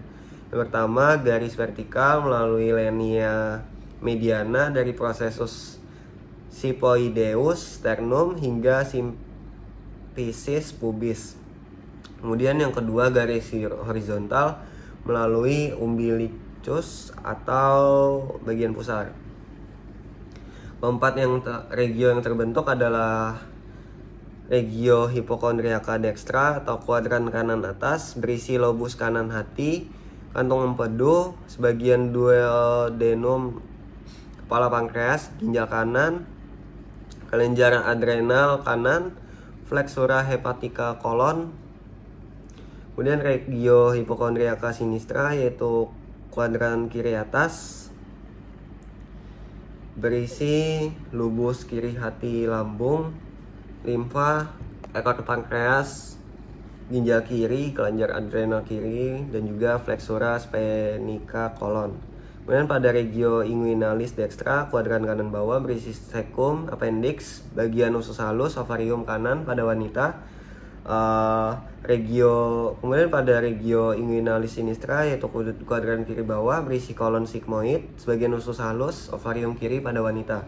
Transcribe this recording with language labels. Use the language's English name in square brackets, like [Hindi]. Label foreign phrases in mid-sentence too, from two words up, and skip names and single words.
[Indonesian] Yang pertama, garis vertikal melalui [Latin] linea mediana [Indonesian] dari [Latin] processus Siphoideus sternum [Indonesian] hingga [Latin] symphysis pubis. [Indonesian] Kemudian yang kedua, garis horizontal melalui umbilicus atau bagian pusar. Keempat, regio yang terbentuk adalah [Latin] regio hipokondriaka dextra [Indonesian] atau kuadran kanan atas, berisi lobus kanan hati, kantung empedu, sebagian duodenum, kepala pankreas, ginjal kanan, kelenjar adrenal kanan, [Latin] flexura hepatica [Indonesian] kolon. Kemudian [Latin] regio hipokondriaka sinistra [Indonesian] yaitu kuadran kiri atas, berisi lubus kiri hati lambung, limfa, ekor pankreas, ginjal kiri, kelenjar adrenal kiri, dan juga [Latin] flexura splenica [Indonesian] kolon. Kemudian pada [Latin] regio inguinalis dextra, [Indonesian] kuadran kanan bawah, berisi cecum, appendix, bagian usus halus, ovarium kanan pada wanita. Kemudian pada [Latin] regio inguinalis sinistra [Indonesian] yaitu kuadran kiri bawah, berisi kolon sigmoid, sebagian usus halus, ovarium kiri pada wanita.